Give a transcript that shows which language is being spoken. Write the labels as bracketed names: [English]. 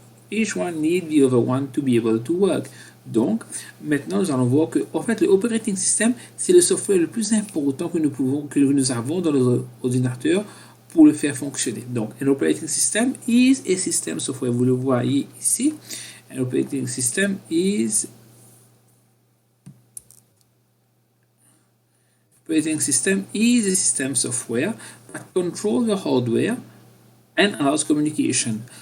[English] Each one need the other one to be able to work. [French] Donc, maintenant, nous allons voir que, en fait, l'operating system, c'est le software le plus important que nous avons dans nos ordinateurs pour le faire fonctionner. [English] Donc, an operating system is a system software. [French] Vous le voyez ici. [English] An operating system is Operating system is a system software that controls the hardware and allows communication.